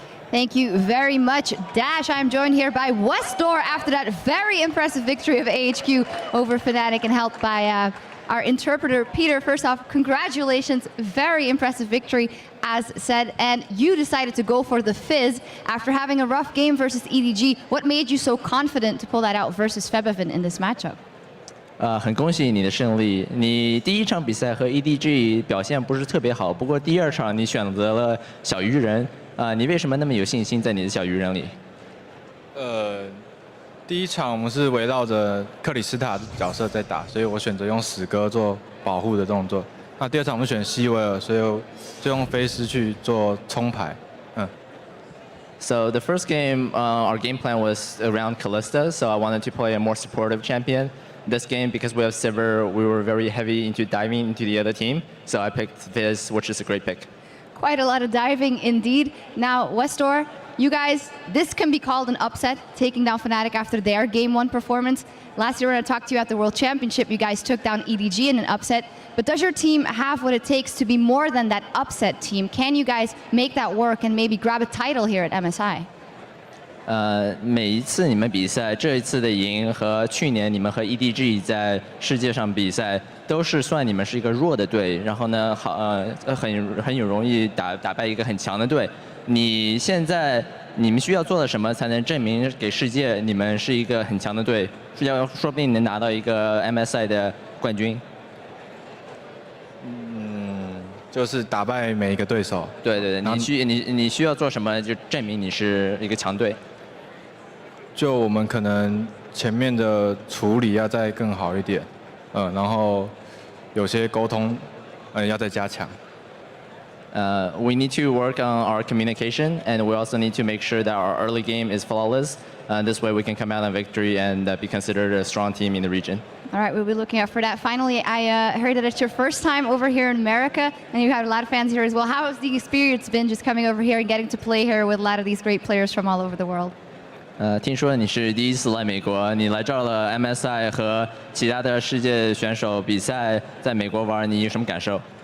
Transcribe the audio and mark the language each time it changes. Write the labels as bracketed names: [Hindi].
[English] Thank you very much, Dash. I'm joined here by Westdoor after that very impressive victory of AHQ over Fnatic and helped by our interpreter, Peter. First off, congratulations. Very impressive victory, as said. And you decided to go for the Fizz after having a rough game versus EDG. What made you so confident to pull that out versus Febiven in this matchup? [Chinese] 很恭喜你的胜利。你第一场比赛和 EDG 表现不是特别好，不过第二场你选择了小鱼人，你为什么那么有信心在你的小鱼人里？第一场我们是围绕着克里斯塔的角色在打，所以我选择用死歌做保护的动作。那第二场我们选希维尔，所以就用菲斯去做冲牌。 [English] So the first game, our game plan was around Kalista, so I wanted to play a more supportive champion. This game, because we have Sivir, we were very heavy into diving into the other team, so I picked Fizz, which is a great pick. Quite a lot of diving indeed. Now, Westdoor, you guys, this can be called an upset, taking down Fnatic after their Game 1 performance. Last year when I talked to you at the World Championship, you guys took down EDG in an upset. But does your team have what it takes to be more than that upset team? Can you guys make that work and maybe grab a title here at MSI? [Chinese] 每一次你们比赛，这一次的赢和去年你们和 EDG 在世界上比赛，都是算你们是一个弱的队，然后呢，很有容易打败一个很强的队。你现在你们需要做的什么才能证明给世界你们是一个很强的队？说不定能拿到一个 MSI 的冠军。就是打败每一个对手。对对对，你需要做什么就证明你是一个强队？就我们可能前面的处理要再更好一点，然后有些沟通，要再加强。 [English] We need to work on our communication, and we also need to make sure that our early game is flawless. This way we can come out on victory and be considered a strong team in the region. All right, we'll be looking out for that. Finally, I heard that it's your first time over here in America, and you have a lot of fans here as well. How has the experience been just coming over here and getting to play here with a lot of these great players from all over the world? [Chinese] 听说你是第一次来美国，你来这儿了 MSI 和其他的世界选手比赛，在美国玩，你有什么感受